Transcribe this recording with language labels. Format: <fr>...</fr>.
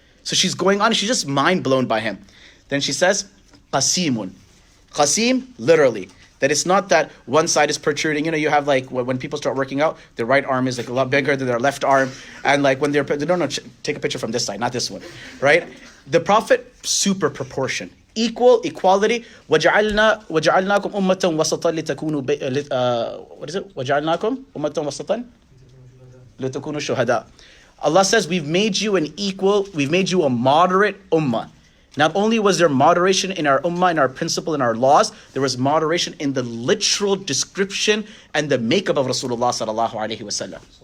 <en>So she's going on and she's just mind blown by him. Then she says, Qasimun. Qasim, literally. That it's not that one side is protruding. You know, you have like when people start working out, their right arm is like a lot bigger than their left arm. And like when take a picture from this side, not this one, right? The Prophet, super proportion. Equality.</en> <ar>وَجَعَلْنَاكُمْ أُمَّةً وَسَطًا لِتَكُونُوا</ar> <en>what is it?</en> <ar>وَجَعَلْنَاكُمْ أُمَّةً وَسَطًا لِتَكُونُوا شُهَدَاءَ.</ar> <en>Allah says, we've made you we've made you a moderate ummah. Not only was there moderation in our ummah, in our principle, in our laws, there was moderation in the literal description and the makeup of Rasulullah sallallahu alaihi wasallam.</en>